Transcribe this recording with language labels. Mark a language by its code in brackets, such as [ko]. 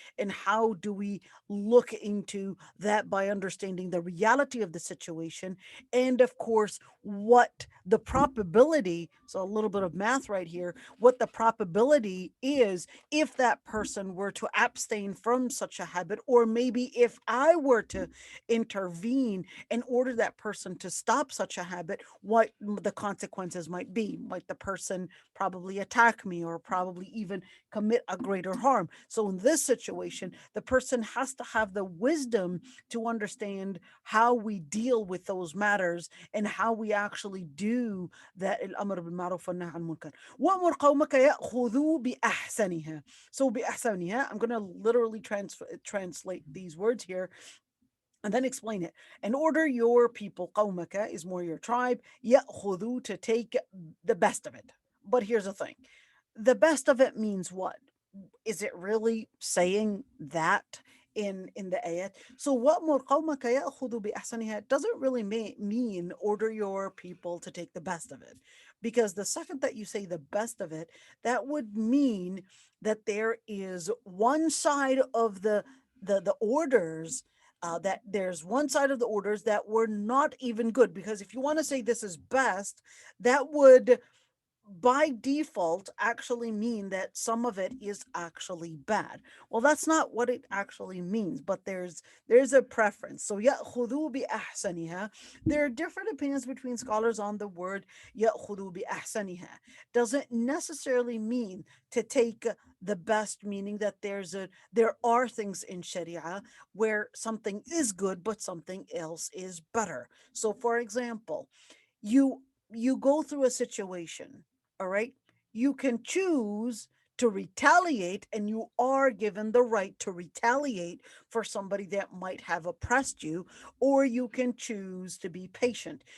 [en] And how do we look into that? By understanding the reality of the situation, and of course what the probability, so a little bit of math right here, what the probability is if that person were to abstain from such a habit, or maybe if I were to intervene and order that person to stop such a habit, what the consequences might be. Might the person probably attack me, or probably even commit a greater harm? So in this situation, the person has to have the wisdom to understand how we deal with those matters and how we actually do that. [ar] الامر بالمعروف والنهي عن المنكر وامر قومك ياخذوا باحسنها. [en] So باحسنها, I'm going to literally translate these words here and then explain it. And order your people, قومك is more your tribe, يأخذوا, to take the best of it. But here's the thing. The best of it means what? Is it really saying that in the ayat? So [ar] وَأْمُرْ قَوْمَكَ يَأْخُذُوا بِأَحْسَنِهَا [en] doesn't really mean order your people to take the best of it. Because the second that you say the best of it, that would mean that there is one side of the orders, that there's one side of the orders that were not even good. Because if you want to say this is best, that would by default actually mean that some of it is actually bad. Well, that's not what it actually means, but there's a preference. [ar] So يأخذوا بأحسنها. [en] There are different opinions between scholars on the word [ar] يأخذوا بأحسنها. [en] Doesn't necessarily mean to take the best, meaning that there are things in Sharia where something is good but something else is better. So for example, you you go through a situation, all right, you can choose to retaliate, and you are given the right to retaliate for somebody that might have oppressed you, or you can choose to be patient.